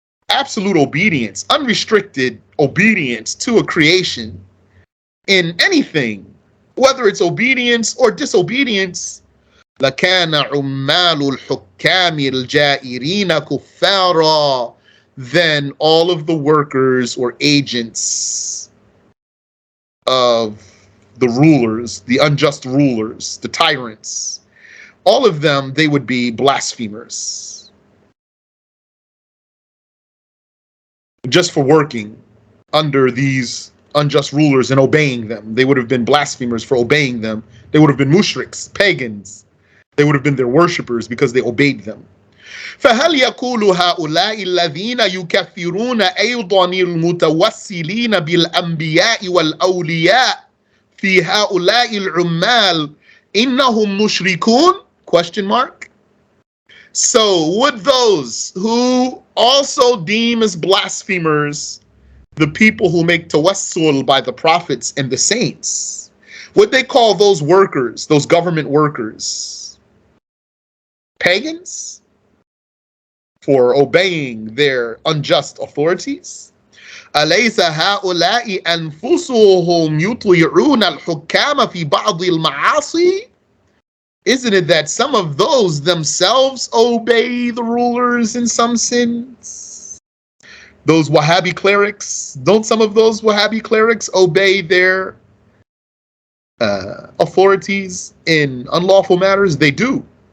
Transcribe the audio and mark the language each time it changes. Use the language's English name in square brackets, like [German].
[English] absolute obedience, unrestricted obedience to a creation in anything, whether it's obedience or disobedience, [Arabic] لكان عمال الحكام الجائرين كفارا, [English] then all of the workers or agents of the rulers, the unjust rulers, the tyrants, all of them, they would be blasphemers. Just for working under these unjust rulers and obeying them. They would have been blasphemers for obeying them. They would have been mushriks, pagans. They would have been their worshippers because they obeyed them. [Arabic] فهل يقول هؤلاء الذين يكفرون أيضا المتوسلين بالأنبياء والأولياء في هؤلاء العمال إنهم مشركون? [English] Question mark. So would those who also deem as blasphemers the people who make tawassul by the prophets and the saints, would they call those workers, those government workers, pagans for obeying their unjust authorities? [Arabic] أليس هؤلاء أنفسهم يطيعون الحكام في بعض المعاصي? [English] Isn't it that some of those themselves obey the rulers in some sins? Those Wahhabi clerics, don't some of those Wahhabi clerics obey their authorities in unlawful matters? They do.